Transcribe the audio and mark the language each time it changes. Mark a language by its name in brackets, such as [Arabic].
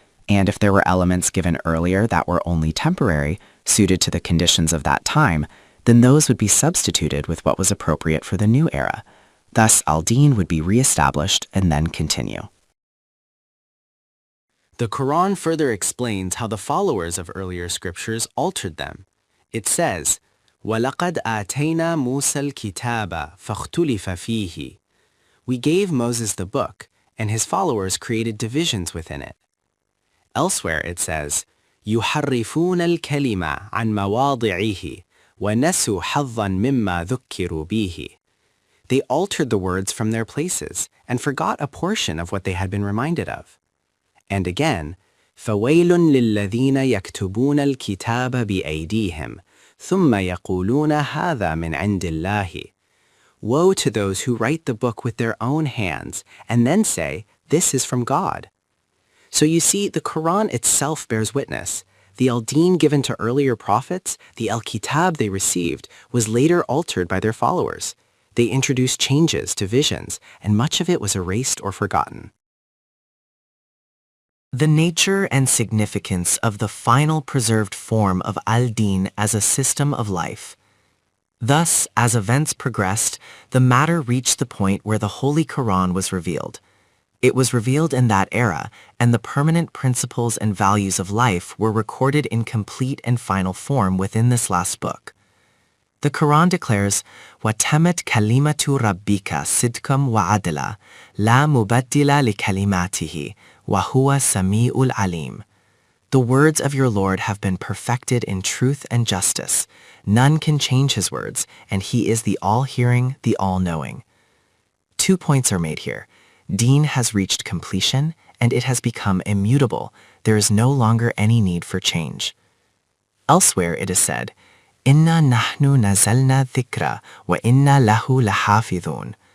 [English] And if there were elements given earlier that were only temporary, suited to the conditions of that time, then those would be substituted with what was appropriate for the new era. Thus, al-Din would be re-established and then continue. The Quran further explains how the followers of earlier scriptures altered them. It says, [Arabic] وَلَقَدْ آتَيْنَا مُوسَى الْكِتَابَ فَاخْتُلِفَ فِيهِ. [English] We gave Moses the book, and his followers created divisions within it. Elsewhere it says, [Arabic] يُحَرِّفُونَ الْكَلِمَ عَنْ مَوَاضِعِهِ وَنَسُوا حَظًّا مِمَّا ذُكِّرُوا بِهِ. [English] They altered the words from their places and forgot a portion of what they had been reminded of. And again, [Arabic] فَوَيْلٌ لِلَّذِينَ يَكْتُبُونَ الْكِتَابَ بِأَيْدِيهِمْ ثُمَّ يَقُولُونَ هَذَا مِنْ عِنْدِ اللَّهِ. [English] Woe to those who write the book with their own hands and then say, this is from God. So you see, the Quran itself bears witness. The al-Din given to earlier prophets, the al-Kitab they received, was later altered by their followers. They introduced changes to visions, and much of it was erased or forgotten. The nature and significance of the final preserved form of al-Din as a system of life. Thus, as events progressed, the matter reached the point where the Holy Quran was revealed. It was revealed in that era, and the permanent principles and values of life were recorded in complete and final form within this last book. The Quran declares, [Arabic] وَتَمَتْ كَلِمَةُ رَبِّكَ صِدْقًا وَعَدْلًا لَا مُبَدِّلَ لِكَلِمَاتِهِ وَهُوَ السَّمِيعُ الْعَلِيمُ. [English] The words of your Lord have been perfected in truth and justice. None can change his words, and he is the all-hearing, the all-knowing. 2 points are made here. Deen has reached completion, and it has become immutable. There is no longer any need for change. Elsewhere it is said, [Arabic] Inna nahnu nazalna dhikra wa inna lahu lahafidhun.